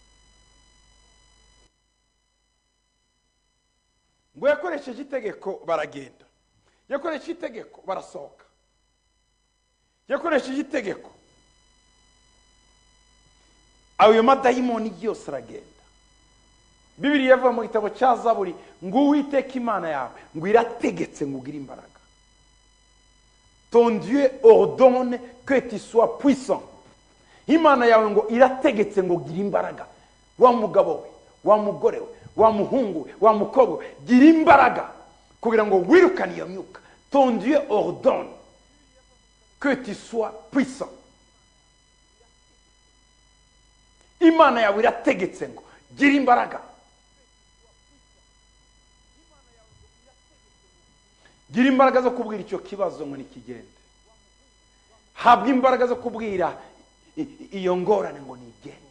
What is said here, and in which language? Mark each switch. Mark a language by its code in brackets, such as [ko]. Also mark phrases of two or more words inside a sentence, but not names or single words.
[rw] Ngo yakoresheje itegeko baragenda, yakoresheje itegeko barasohoka, yakoresheje itegeko ayo madayimoni yose aragenda. Bibiliya yavuga mu gitabo cya Zaburi ngo Uwiteka Imana yawe ngo irategetse ngo ugire imbaraga. [fr] Ton Dieu ordonne que tu sois puissant. [rw] Imana yawe ngo irategetse ngo ugire imbaraga. Wa mugabo we, wa mugore we, wa muhungu we, wa mukobwa we, gira imbaraga kugira ngo wirukane iyo myuka. [fr] Ton Dieu ordonne que tu sois puissant. [rw] Imana yawe irategetse ngo gira imbaraga. Gira imbaraga zo kubwira icyo kibazo ngo nikigende. Habwa imbaraga zo kubwira iyo ngorane ngo nigende.